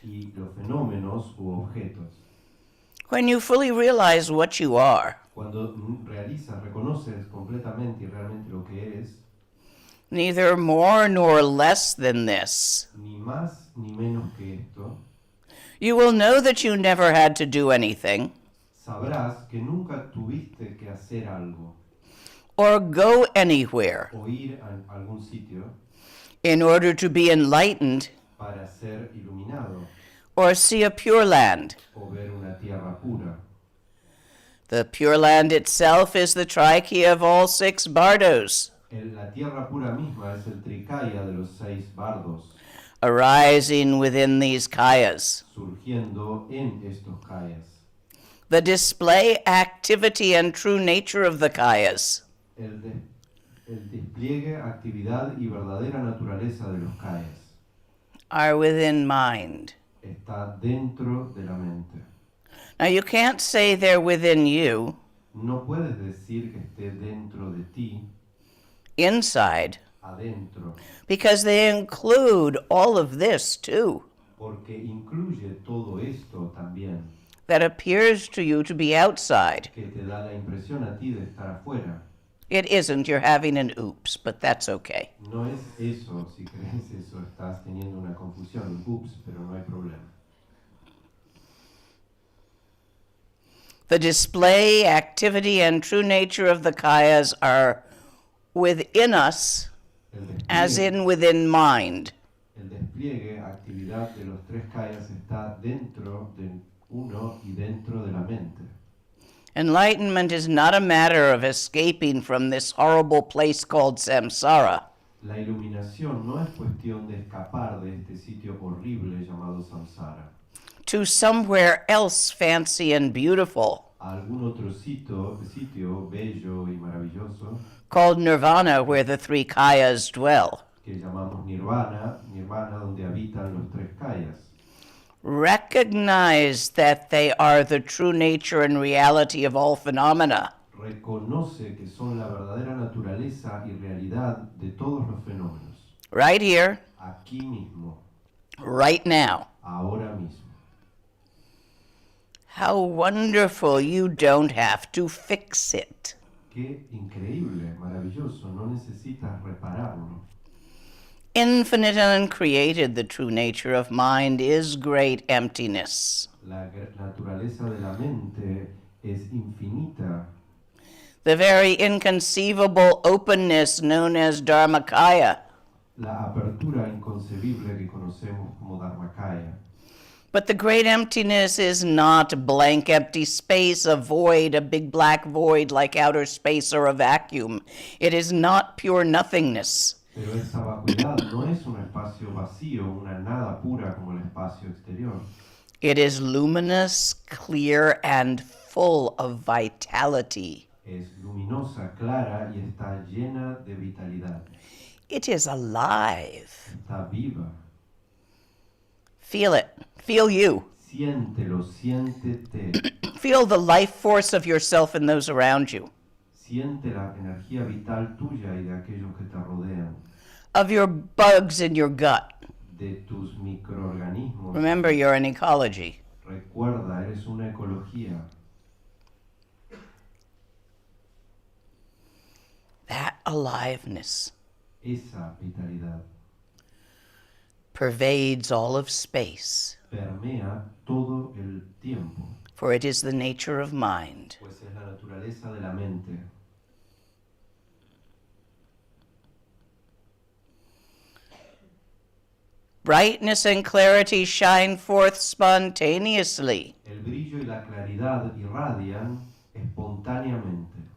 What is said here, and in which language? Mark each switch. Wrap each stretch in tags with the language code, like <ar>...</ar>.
<es>y los fenómenos u objetos.</es> <en>When you fully realize what you are,</en> <es>Cuando realizas, reconoces completamente y realmente lo que eres,</es> <en>neither more nor less than this,</en> <es>ni más ni menos que esto,</es> <en>you will know that you never had to do anything</en> <es>sabrás que nunca tuviste que hacer algo</es> <en>or go anywhere</en> <es>o ir a algún sitio</es> <en>in order to be enlightened</en> <es>para ser iluminado</es> <en>or see a pure land.</en> <es>o ver una tierra pura.</es> <en>The pure land itself is the trikaya of all six bardos,</en> <es>La tierra pura misma es el trikaya de los 6 bardos,</es> <en>arising within these kayas.</en> <es>surgiendo en estos kayas.</es> <en>The display, activity, and true nature of the kayas</en> <es>El despliegue, actividad y verdadera naturaleza de los kayas</es> <en>are within mind.</en> <es>está dentro de la mente.</es> <en>Now, you can't say they're within you,</en> <es>No puedes decir que esté dentro de ti,</es> <en>inside,</en> <es>adentro,</es> <en>because they include all of this too,</en> <es>porque incluye todo esto también,</es> <en>that appears to you to be outside.</en> <es>que te da la impresión a ti de estar afuera.</es> <en>It isn't, you're having an oops, but that's okay.</en> <es>No es eso, si crees eso, estás teniendo una confusión, ups, pero no hay problema.</es> <en>The display, activity, and true nature of the kayas are within us, as in within mind.</en> <es>El despliegue, actividad de los tres kayas está dentro de uno y dentro de la mente.</es> <en>Enlightenment is not a matter of escaping from this horrible place called samsara.</en> <es>La iluminación no es cuestión de escapar de este sitio horrible llamado samsara</es> <en>To somewhere else fancy and beautiful,</en> <es>a algún otro sitio bello y maravilloso</es> <en>called nirvana, where the three kayas dwell.</en> <es>que llamamos nirvana donde habitan los tres kayas.</es> <en>Recognize that they are the true nature and reality of all phenomena.</en> <es>Reconoce que son la verdadera naturaleza y realidad de todos los fenómenos.</es> <en>Right here,</en> <es>Aquí mismo,</es> <en>right now.</en> <es>ahora mismo.</es> <en>How wonderful you don't have to fix it.</en> <es>Qué increíble, maravilloso, no necesitas repararlo.</es> <en>Infinite and uncreated, the true nature of mind is great emptiness.</en> <es>La naturaleza de la mente es infinita.</es> <en>The very inconceivable openness known as Dharmakaya.</en> <es>La apertura inconcebible que conocemos como Dharmakaya.</es> <en>But the great emptiness is not blank, empty space, a void, a big black void like outer space or a vacuum. It is not pure nothingness.</en> <es>Pero esa vacuidad no es un espacio vacío, una nada pura como el espacio exterior.</es> <en>It is luminous, clear, and full of vitality.</en> <es>Es luminosa, clara y está llena de vitalidad.</es> <en>It is alive.</en> <es>Está viva.</es> <en>Feel it. Feel you.</en> <es>Siéntelo, siéntete.</es> <en>Feel the life force of yourself and those around you,</en> <es>Siente la energía vital tuya y de aquellos que te rodean.</es> <en>of your bugs in your gut.</en> <es>De tus microorganismos.</es> <en>Remember, you're an ecology.</en> <es>Recuerda, eres una ecología.</es> <en>aliveness</en> <es>esa vitalidad</es> <en>pervades all of space,</en> <es>permea todo el tiempo,</es> <en>for it is the nature of mind.</en> <es>pues es la naturaleza de la mente.</es> <en>Brightness and clarity shine forth spontaneously.</en> <es>El brillo y la claridad irradian espontáneamente.</es>